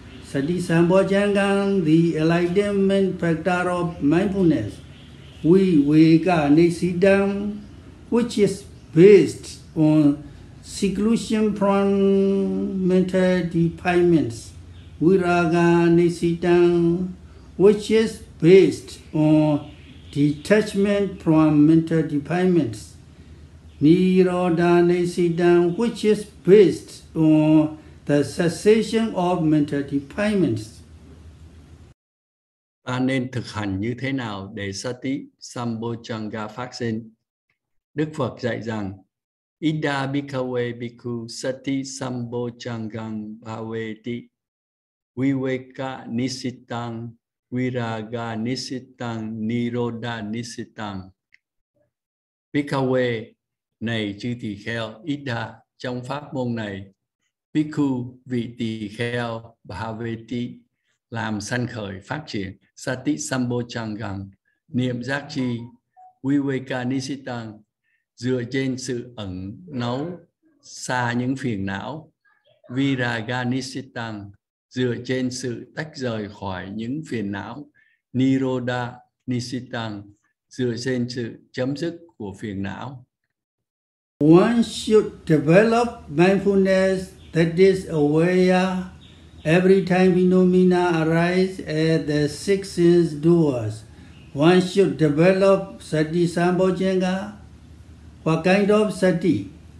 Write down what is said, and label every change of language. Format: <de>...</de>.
<en>Sati sambojjhangam, the enlightenment factor of mindfulness, viveka nesidam, which is based on seclusion from mental defilements, viraga nesidam, which is based on detachment from mental defilements, nirodha nesidam, which is based on the cessation of mental defilements.</en> <vi>Ta nên thực hành như thế nào để sati sambojjhanga phát sinh? Đức Phật dạy rằng,</vi> <pi>Ida bhikkhave bhikkhu sati sambojjhangam bhaveti viveka nisitang viraga nisitang nirodha nisitang. Bhikkhave, này chư tỳ kheo, Ida, trong pháp môn này, bhikkhu, vị tỳ kheo, bhaveti, làm sanh khởi phát triển, sati sambojjhangam, niệm giác chi, viveka nisitang, dựa trên sự ẩn náu xa những phiền não, Viraga Nisitang, dựa trên sự tách rời khỏi những phiền não. Nirodha Nisitang, dựa trên sự chấm dứt của phiền não.</pi> <en>One should develop mindfulness that is aware every time phenomena arise at the six sense doors. One should develop sati sambojjhanga. What kind of sati?</en>